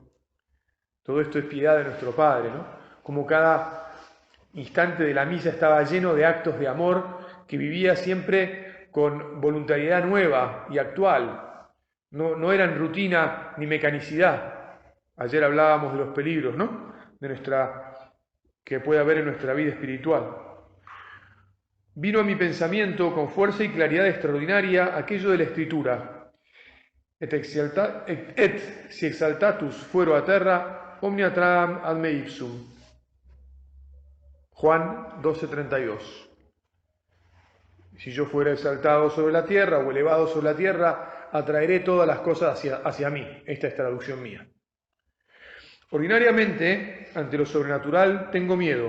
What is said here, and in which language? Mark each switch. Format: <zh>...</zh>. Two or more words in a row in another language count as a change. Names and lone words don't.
<es>Todo esto es piedad de nuestro Padre, ¿no? Como cada instante de la misa estaba lleno de actos de amor que vivía siempre con voluntariedad nueva y actual. No eran rutina ni mecanicidad. Ayer hablábamos de los peligros, ¿no? Que puede haber en nuestra vida espiritual. Vino a mi pensamiento con fuerza y claridad extraordinaria aquello de la Escritura.</es> <la>Et si exaltatus fuero a terra, omnia tram ad me ipsum.</la> <es>Juan 12:32. Si yo fuera exaltado sobre la tierra o elevado sobre la tierra, atraeré todas las cosas hacia mí. Esta es traducción mía. Ordinariamente, ante lo sobrenatural, tengo miedo.</es>